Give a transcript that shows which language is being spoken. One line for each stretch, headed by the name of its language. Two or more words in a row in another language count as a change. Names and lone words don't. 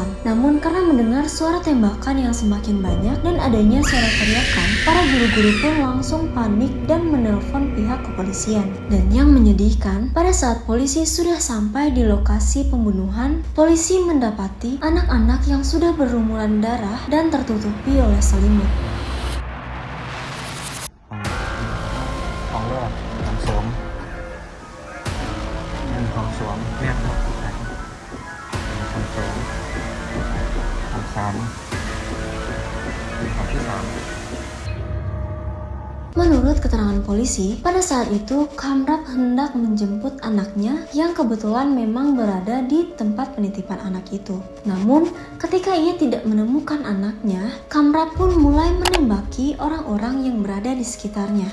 Indonesian: Namun karena mendengar suara tembakan yang semakin banyak dan adanya suara teriakan, para guru-guru pun langsung panik dan menelpon pihak kepolisian. Dan yang menyedihkan, pada saat polisi sudah sampai di lokasi pembunuhan, polisi mendapati anak-anak yang sudah berlumuran darah dan tertutupi oleh selimut.
Thai: ของแรกของสองอันนี้ของสองเนี่ยครับของสองของสามของที่สาม
Indonesian: Menurut keterangan polisi, pada saat itu Khamrap hendak menjemput anaknya yang kebetulan memang berada di tempat penitipan anak itu. Namun, ketika ia tidak menemukan anaknya, Khamrap pun mulai menembaki orang-orang yang berada di sekitarnya.